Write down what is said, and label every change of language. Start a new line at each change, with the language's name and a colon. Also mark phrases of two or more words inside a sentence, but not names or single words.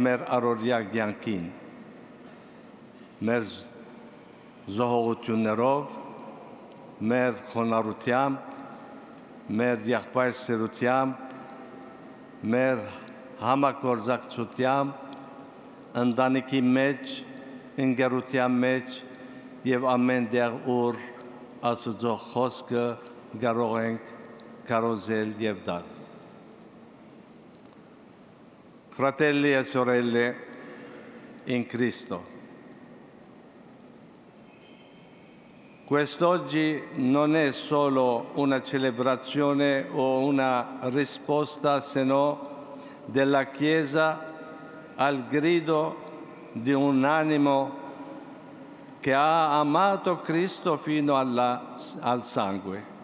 Armenian: մեր առօրյա կյանքին, մեր զոհողություններով, մեր խոնարհությամբ, մեր եղբայր սիրությամբ, մեր համագործակցությամբ, ընտանիքի մեջ, ընկերության մեջ և ամեն տեղ, ուր Աստծո խոսքը կարող ենք կարոզել և տալ։
Italian: Fratelli e sorelle in Cristo, quest'oggi non è solo una celebrazione o una risposta, sino della Chiesa al grido di un animo che ha amato Cristo fino al sangue.